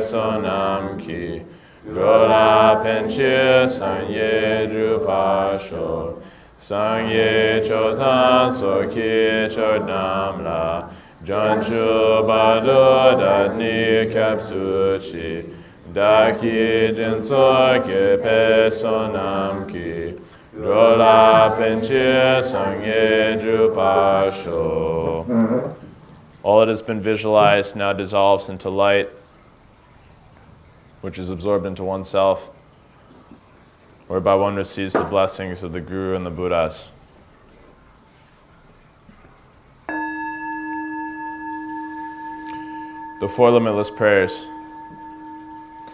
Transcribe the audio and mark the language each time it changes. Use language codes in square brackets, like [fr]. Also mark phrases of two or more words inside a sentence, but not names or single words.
[bo] བསོད་ནམས་ཀྱིས་འགྲོ་ལ་ཕན་ཕྱིར་སངས་རྒྱས་འགྲུབ་པར་ཤོག་སངས་རྒྱས་ཆོས་དང་ཚོགས་ཀྱི་མཆོག་རྣམས་ལ་བྱང་ཆུབ་བར་དུ་བདག་ནི་སྐྱབས་སུ་མཆི་བདག་གིས་སྦྱིན་སོགས་བགྱིས་པའི་བསོད་ནམས་ཀྱིས་འགྲོ་ལ་ཕན་ཕྱིར་སངས་རྒྱས་འགྲུབ་པར་ཤོག. [en] All that has been visualized now dissolves into light, which is absorbed into oneself, whereby one receives the blessings of the Guru and the Buddhas. The 4 limitless prayers.